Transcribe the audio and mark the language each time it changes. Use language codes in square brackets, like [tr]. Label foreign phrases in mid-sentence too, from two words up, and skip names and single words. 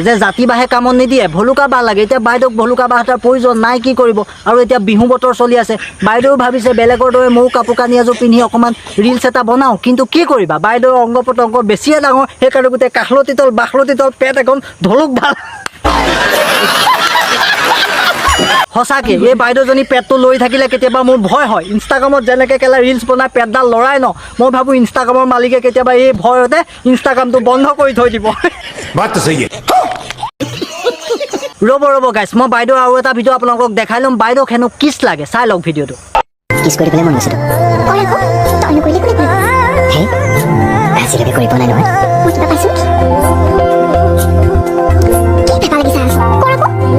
[as] যে জাতি বাঁহে কামত নিদিয়ে ভলুকা বাঁহ লাগে এতিয়া বাইদেউক ভলুকা বাঁহ এটাৰ প্ৰয়োজন নাই কি কৰিব আৰু এতিয়া বিহু বতৰ চলি আছে বাইদেউ ভাবিছে বেলেগৰ দৰে ময়ো কাপোৰ কানি এযোৰ পিন্ধি অকণমান ৰিলছ এটা বনাওঁ কিন্তু কি কৰিবা বাইদেউৰ অংগ পতংগ বেছিয়ে ডাঙৰ সেইকাৰণে গোটেই কাষলতি তল বাখলতি তল পেট এখন ধলুক ভাল সঁচাকে এই বাইদেউজনী পেটটো লৈ থাকিলে কেতিয়াবা মোৰ ভয় হয় ইনষ্টাগ্ৰামত যেনেকৈ কেলা ৰিলছ বনাই পেটডাল লৰাই ন মই ভাবোঁ ইনষ্টাগ্ৰামৰ মালিকে কেতিয়াবা এই ভয়তে ইনষ্টাগ্ৰামটো বন্ধ কৰি থৈ দিব [hi] बात तो सही है [as] ৰ'ব গাইছ মই বাইদেউ আৰু এটা ভিডিঅ' আপোনালোকক দেখাই ল'ম বাইদেউক হেনো কিছ লাগে চাই লওক ভিডিঅ'টো কিছ কৰি পেলাই মন গৈছে তই আকৌ তই নকৰিলে কোনে কৰিব হে আজিলৈকে কৰি পোৱা নাই নহয় মই কিবা পাইছোঁ কি পেপা লাগিছে কৰ আকৌ